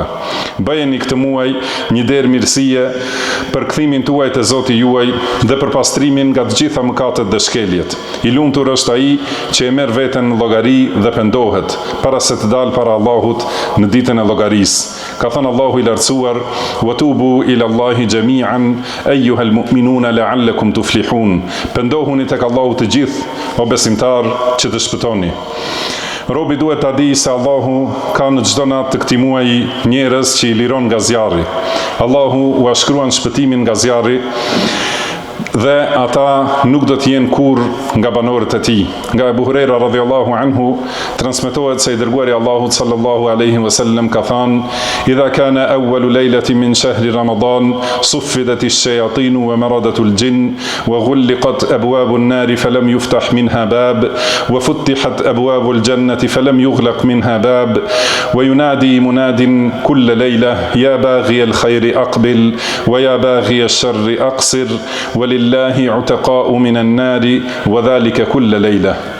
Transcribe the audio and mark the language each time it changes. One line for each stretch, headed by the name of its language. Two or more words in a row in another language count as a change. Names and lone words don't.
Albanian: Bëjeni këtë muaj një derë mirësie për kthimin tuaj te Zoti juaj dhe për pastrimin nga të gjitha mëkatet dhe shkeljet. I lumtur është ai që e merr veten në llogari dhe pendohet para se të dalë para Allahut në ditën e llogarisë. Ka thënë Allahu i lartësuar:
Arabic: "وتوبوا إلى الله جميعا أيها المؤمنون لعلكم تفلحون."
Albanian: Pendohuni tek Allahu të gjithë, o besimtar, që të shpëtoni. Robi duhet ta di se Allahu ka në çdo natë të këtij muaji njerëz që i liron nga zjarri. Allahu u shkruan shpëtimin nga zjarri dhe ata nuk do të jenë kur nga banorët e tij. Nga Abu Huraira
Arabic: رضي الله عنه
Albanian: transmetohet se i dërguari Allahut
Arabic: صلى الله عليه وسلم
Albanian: ka thënë: "Idha
Arabic: كان أول ليلة من شهر رمضان صفدت الشياطين ومردة الجن وغلقت أبواب النار فلم يفتح منها باب وفتحت أبواب الجنة فلم يغلق منها باب وينادي مناد كل ليلة يا باغي الخير أقبل ويا باغي الشر أقصر ولله عتقاء من النار وذلك كل ليلة."